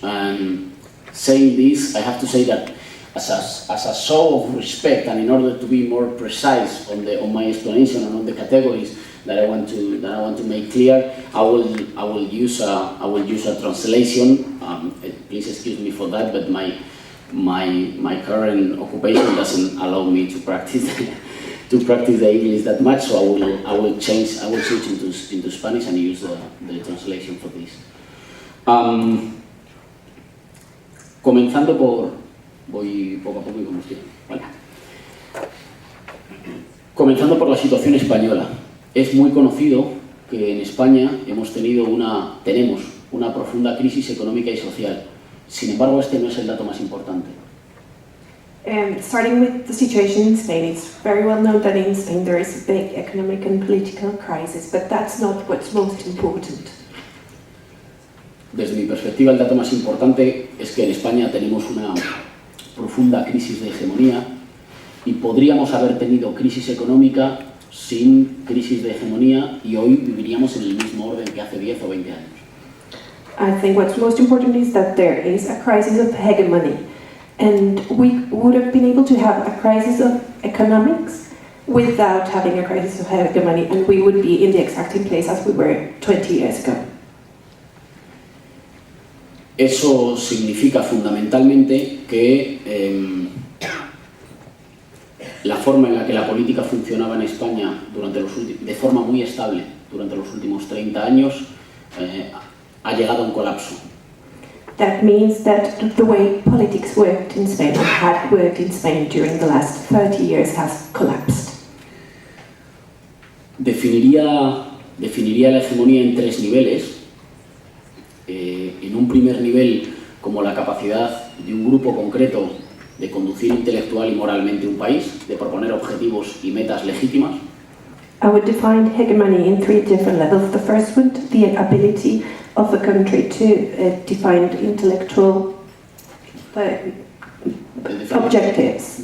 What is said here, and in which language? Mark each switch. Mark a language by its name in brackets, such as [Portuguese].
[English] And saying this, I have to say that as a show of respect, and in order to be more precise on my explanation and on the categories that I want to make clear, I will use a translation. Please excuse me for that, but my current occupation doesn't allow me to practice the English that much, so I will switch into Spanish and use the translation for this. [Spanish] Comenzando voy poco a poco y como estoy. Vale. Comenzando por la situación española. Es muy conocido que en España tenemos una profunda crisis económica y social. Sin embargo, este no es el dato más importante. [English] Starting with the situation in Spain, it's very well known that in Spain there is a big economic and political crisis, but that's not what's most important. [Spanish] Desde mi perspectiva, el dato más importante es que en España tenemos una profunda crisis de hegemonía y podríamos haber tenido crisis económica sin crisis de hegemonía y hoy viviríamos en el mismo orden que hace 10 o 20 años. [English] I think what's most important is that there is a crisis of hegemony, and we would have been able to have a crisis of economics without having a crisis of hegemony, and we would be in the exact same place as we were 20 years ago. [Spanish] Eso significa fundamentalmente que la forma en la que la política funcionaba en España de forma muy estable durante los últimos 30 años ha llegado a un colapso. [English] That means that the way politics worked in Spain or had worked in Spain during the last 30 years has collapsed. [Spanish] Definiría la hegemonía en 3 niveles. En un primer nivel, como la capacidad de un grupo concreto de conducir intelectual y moralmente un país, de proponer objetivos y metas legítimas. [English] I would define hegemony in 3 different levels. The first one, the ability of a country to define intellectual objectives,